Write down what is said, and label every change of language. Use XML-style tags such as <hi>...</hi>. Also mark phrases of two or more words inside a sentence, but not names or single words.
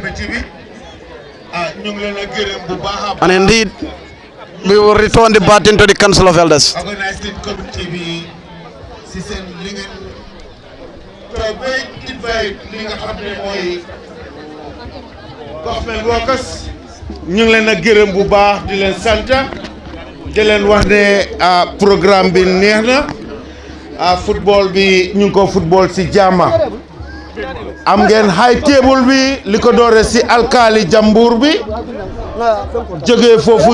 <en>And indeed, we will return the baton to the Council of Elders. Government workers</en> <wo>ñu ngi leen a gërëm bu baax di leen sant di leen wax ne programme bi neex na football bi ñu ko football si jàmm am ngeen</wo> <en>high table</en> <wo>bi li ko doore si alkali Jambur bi jógee foofu</wo>